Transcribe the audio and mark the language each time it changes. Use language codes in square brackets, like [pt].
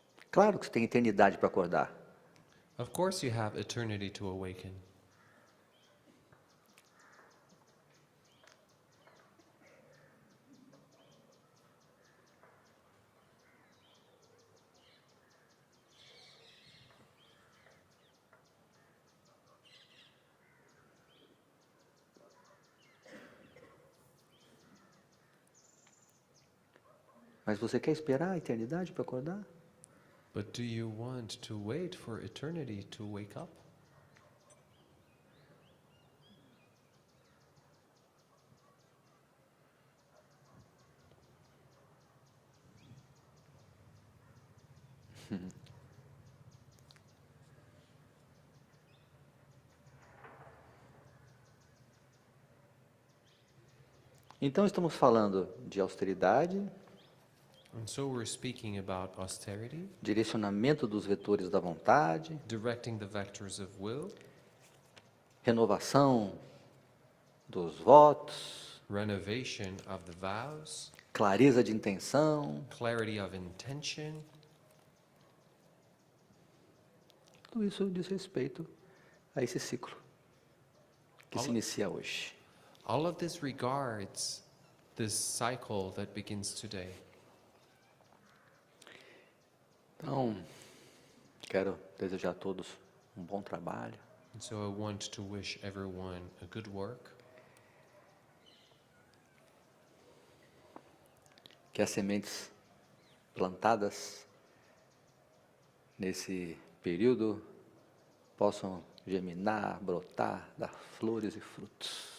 [pt] Claro que você tem eternidade para acordar. [en] Of course you have eternity to awaken. [pt] Mas você quer esperar a eternidade para acordar? [en] But do you want to wait for eternity to wake up? [pt] Então estamos falando de austeridade, [en] And so we're speaking about austerity, [pt] direcionamento dos vetores da vontade, [en] directing the vectors of will, [pt] renovação dos votos, [en] renovation of the vows, [pt] clareza de intenção. [en] clarity of intention. [pt] Tudo isso diz respeito a esse ciclo que se inicia hoje. [en] All of this regards this cycle that begins today. [pt] Então, quero desejar a todos um bom trabalho. [en] And so I want to wish everyone a good work, [pt] Que as sementes plantadas nesse período possam germinar, brotar, dar flores e frutos.